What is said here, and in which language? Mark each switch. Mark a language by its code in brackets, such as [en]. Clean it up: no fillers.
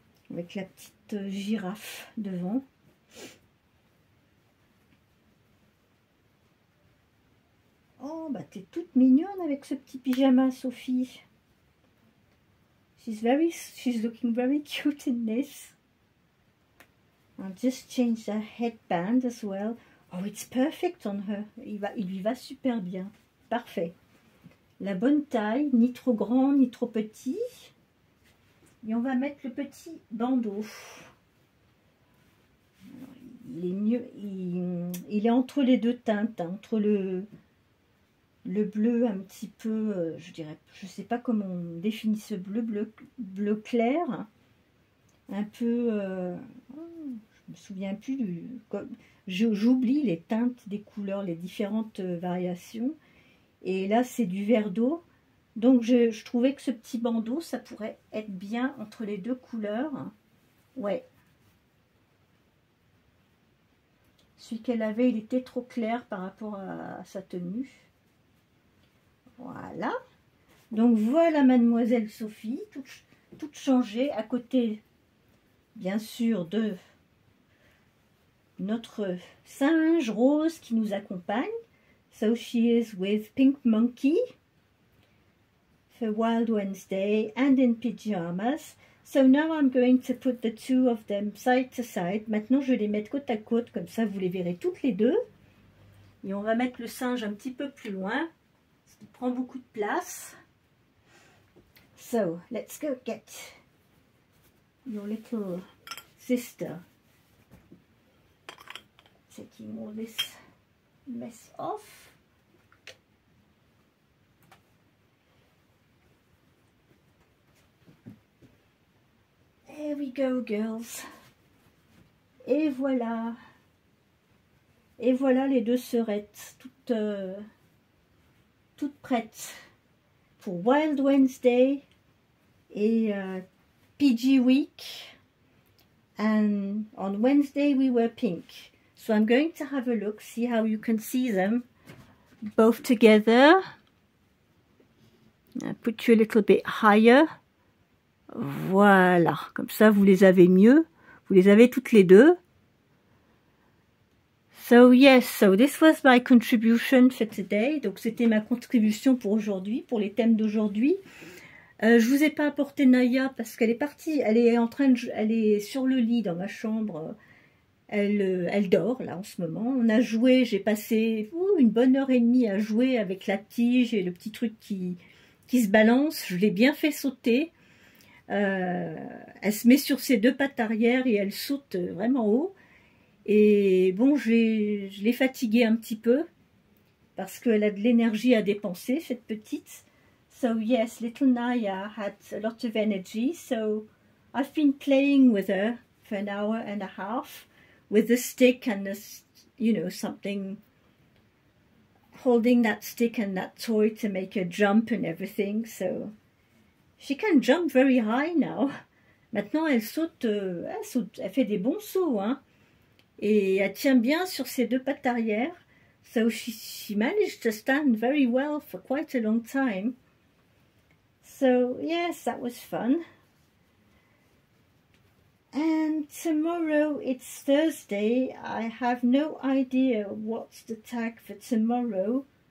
[fr] Avec la petite girafe devant. Oh, bah t'es toute mignonne avec ce petit pyjama, Sophie. [en] She's looking very cute in this. I'll just change the headband as well. Oh, it's perfect on her. [fr] Il lui va super bien. Parfait. La bonne taille, ni trop grand, ni trop petit. Et on va mettre le petit bandeau. Alors, il est mieux, il est entre les deux teintes, hein, entre le bleu un petit peu, je dirais, je sais pas comment on définit ce bleu clair, un peu, je me souviens plus, j'oublie les teintes des couleurs, les différentes variations. Et là c'est du vert d'eau. Donc je trouvais que ce petit bandeau, ça pourrait être bien entre les deux couleurs. Ouais. Celui qu'elle avait, il était trop clair par rapport à sa tenue. Voilà. Donc voilà Mademoiselle Sophie, toute changée, à côté, bien sûr, de notre singe rose qui nous accompagne. [en] So she is with Pink Monkey. For Wild Wednesday and in pyjamas. So now I'm going to put the two of them side to side. [fr] Maintenant, je vais les mettre côte à côte, comme ça vous les verrez toutes les deux. Et on va mettre le singe un petit peu plus loin, parce qu'il prend beaucoup de place. [en] So, let's go get your little sister. Taking all this mess off. There we go, girls. [fr] Et voilà. Et voilà les deux sœurettes, toutes prêtes pour Wild Wednesday et PG Week. [en] And on Wednesday we were pink. So I'm going to have a look, see how you can see them both together. I'll put you a little bit higher. [fr] Voilà, comme ça vous les avez mieux, vous les avez toutes les deux. [en] So yes, so this was my contribution for today. [fr] Donc c'était ma contribution pour aujourd'hui, pour les thèmes d'aujourd'hui. Je vous ai pas apporté Naya parce qu'elle est partie, elle est sur le lit dans ma chambre. Elle dort là en ce moment. On a joué, j'ai passé une bonne heure et demie à jouer avec la tige et le petit truc qui se balance. Je l'ai bien fait sauter. Elle se met sur ses deux pattes arrière et elle saute vraiment haut. Et bon, je l'ai fatiguée un petit peu parce qu'elle a de l'énergie à dépenser, cette petite. [en] So yes, little Naya had a lot of energy. So I've been playing with her for an hour and a half with the stick and the, you know, something. holding that stick and that toy to make her jump and everything. So she can jump very high now. [fr] Maintenant, elle saute, elle fait des bons sauts, hein. Et elle tient bien sur ses deux pattes arrière. [en] So she managed to stand very well for quite a long time. So yes, that was fun. And tomorrow, it's Thursday. I have no idea what's the tag for tomorrow.